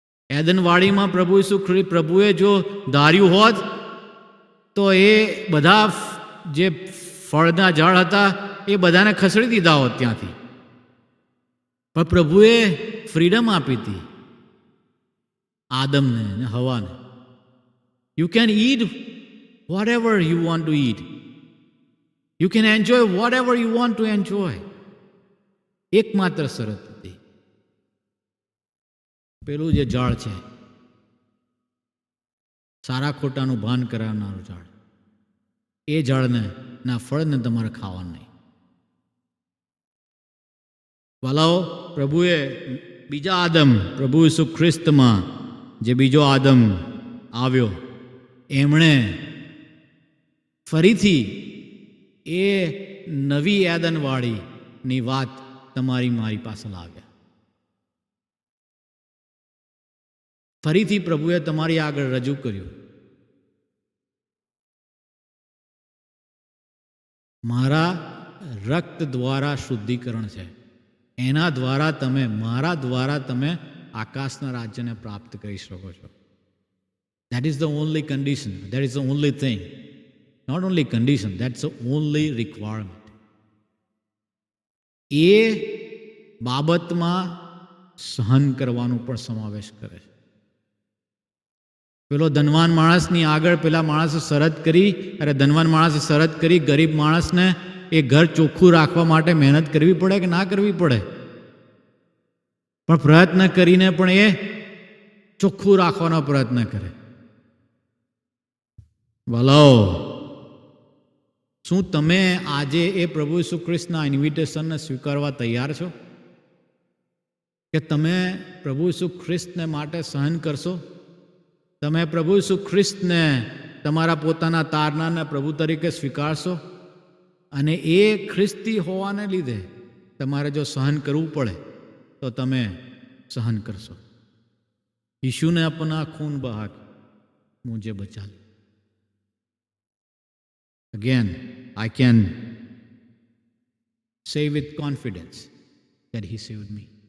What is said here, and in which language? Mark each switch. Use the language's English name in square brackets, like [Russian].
[Gujarati] એદનવાડીમાં પ્રભુએ જો ધાર્યું હોત તો એ બધા જે ફળના ઝાડ હતા એ બધાને ખસેડી દીધા હોત ત્યાંથી. પણ પ્રભુએ ફ્રીડમ આપી હતી આદમને ને હવાને. [English] You can eat whatever you want to eat. You can enjoy whatever you want to enjoy. [Gujarati] એકમાત્ર શરત હતી, પેલું જે ઝાડ છે, સારા ખોટાનું ભાન કરાવનારું ઝાડ, એ ઝાડને ના ફળને તમારે ખાવાનું નહીં. વાલાઓ, પ્રભુએ બીજા આદમ, પ્રભુ ઈસુ ખ્રિસ્તમાં જે બીજો આદમ આવ્યો, એમણે ફરીથી એ નવી એદનવાળીની વાત તમારી મારી પાસે લાવ્યા. ફરીથી પ્રભુએ તમારી આગળ રજૂ કર્યું, મારા રક્ત દ્વારા શુદ્ધિકરણ છે, એના દ્વારા તમે, મારા દ્વારા તમે આકાશના રાજ્યને પ્રાપ્ત કરી શકો છો. [English] That is the only condition. That is the only thing. Not only condition, that's the only requirement. [Gujarati] એ બાબતમાં સહન કરવાનું પણ સમાવેશ કરે છે. પેલો ધનવાન માણસની આગળ પેલા માણસે શરત કરી, અરે ધનવાન માણસે શરત કરી, ગરીબ માણસને એ ઘર ચોખ્ખું રાખવા માટે મહેનત કરવી પડે કે ના કરવી પડે? પણ પ્રયત્ન કરીને પણ એ ચોખ્ખું રાખવાનો પ્રયત્ન કરે. વાલાઓ, શું તમે આજે એ પ્રભુ ઈસુ ખ્રિસ્તના ઇન્વિટેશનને સ્વીકારવા તૈયાર છો કે તમે પ્રભુ ઈસુ ખ્રિસ્તને માટે સહન કરશો? તમે પ્રભુ ઈસુ ખ્રિસ્તને તમારા પોતાના તારનારને પ્રભુ તરીકે સ્વીકારશો? અને એ ખ્રિસ્તી હોવાને લીધે તમારે જો સહન કરવું પડે તો તમે સહન કરશો. [Hindi] यीशु ने अपना खून बहा के मुझे बचा लिया. [English] Again, I can say with confidence that he saved me.